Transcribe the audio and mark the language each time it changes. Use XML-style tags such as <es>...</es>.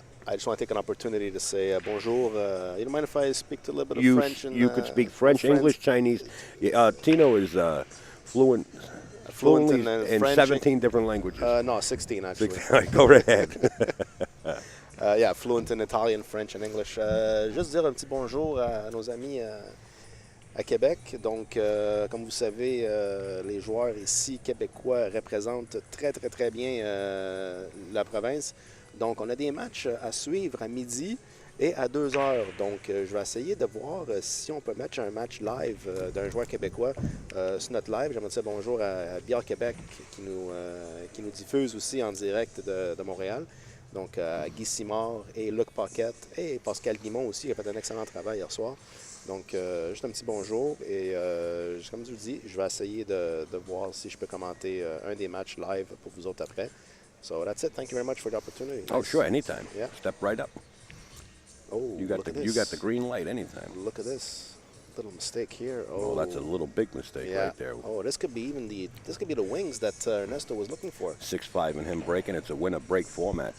<en>I just want to take an opportunity to say bonjour. You don't mind if I speak to a little bit of French? You could speak French, English, Chinese. Tino is fluent in French, 17 different languages. No, 16 actually. 16. Go right ahead. Yeah, fluent in Italian, French, and English.</en> <fr>Juste dire un petit bonjour à nos amis à Québec. Donc, comme vous savez, les joueurs ici québécois représentent très, très, très bien la province. Donc, on a des matchs à suivre à midi et à 2 heures. Donc, je vais essayer de voir si on peut mettre un match live d'un joueur québécois sur notre live. J'aimerais dire bonjour à Bière Québec qui nous diffuse aussi en direct de Montréal. Donc, à Guy Simard et Luc Paquette et Pascal Guimont aussi qui a fait un excellent travail hier soir. Donc, juste un petit bonjour et comme je vous dis, je vais essayer de voir si je peux commenter un des matchs live pour vous autres après.</fr> <en>So that's it. Thank you very much for the opportunity. Oh, sure, anytime. Yeah. Step right up. Oh, you got the green light anytime. Look at this little mistake here. Oh, that's a little big mistake right there. Oh, this could be the wings that Ernesto was looking for. 6-5 and him breaking. It's a win-a-break format.</en>